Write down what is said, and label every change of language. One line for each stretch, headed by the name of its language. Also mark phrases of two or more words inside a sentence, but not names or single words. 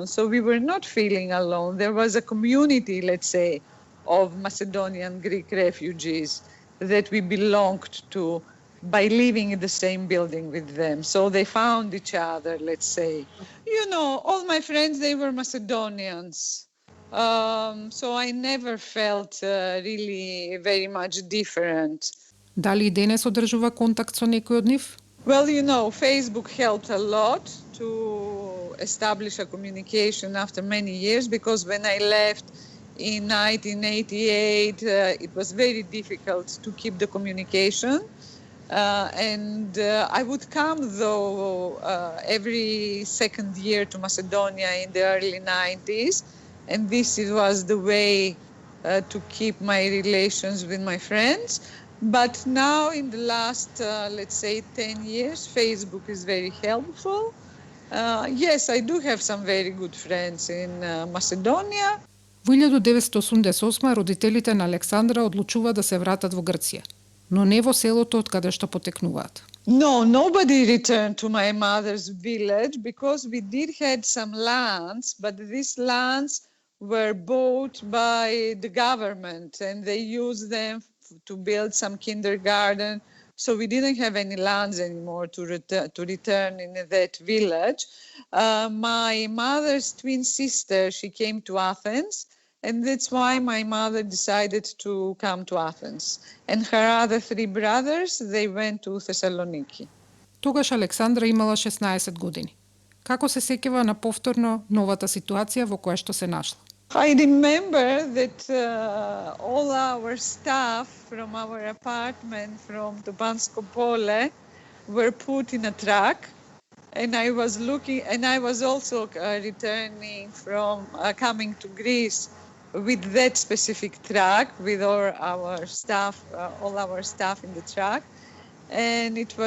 English: So we were not feeling alone. There was a community, let's say, of Macedonian Greek refugees that we belonged to by living in the same building with them. So they found each other, let's say. You know, all my friends, they were Macedonians. So I never felt really very much different.
Macedonian: Дали и денес одржува контакт со некој од нив?
English: Well, you know, Facebook helped a lot to establish a communication after many years, because when I left in 1988, it was very difficult to keep the communication. I would come, though, every second year to Macedonia in the early 90s. And this was the way to keep my relations with my friends. But now in the last, let's say, 10 years, Facebook is very helpful. Yes, I do have some very good friends in Macedonia.
Macedonian: Во 1988 родителите на Александра одлучуваат да се вратат во Грција, но не во селото од каде што потекнуваат.
English: No, nobody returned to my mother's village, because we did had some lands, but these lands were bought by the government and they used them to build some kindergarten. So we didn't have any lands anymore to return in that village. My mother's twin sister, she came to Athens, and that's why my mother decided to come to Athens. And her other three brothers, they went to Thessaloniki.
Macedonian: Тогаш Александра имала 16 години. Како се сеќава на повторно новата ситуација во која што се нашла?
English: I remember that all our stuff from our apartment from Topansko Pole were put in a truck, and I was looking, and I was also returning from coming to Greece with that specific truck, with all our stuff in the truck, and it was.